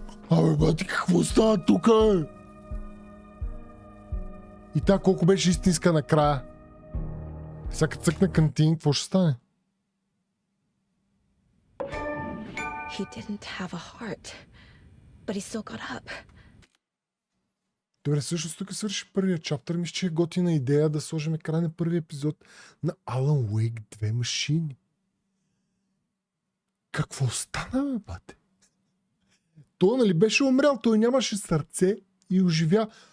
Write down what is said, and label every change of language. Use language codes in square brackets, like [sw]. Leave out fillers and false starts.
[bg] Абе, бати, какво става тука? И та колко беше истинска накрая? Сега като цъкна кантин, какво ще стане? [en] He didn't have a heart, but he still got up. [bg] Добре, всъщност тук свърши първия чаптър. Мисля, че е готина идея да сложим край на първия епизод на Алън Уейк 2 машини. Какво стана, бе, бате? Той, нали, беше умрял, той нямаше сърце и оживя.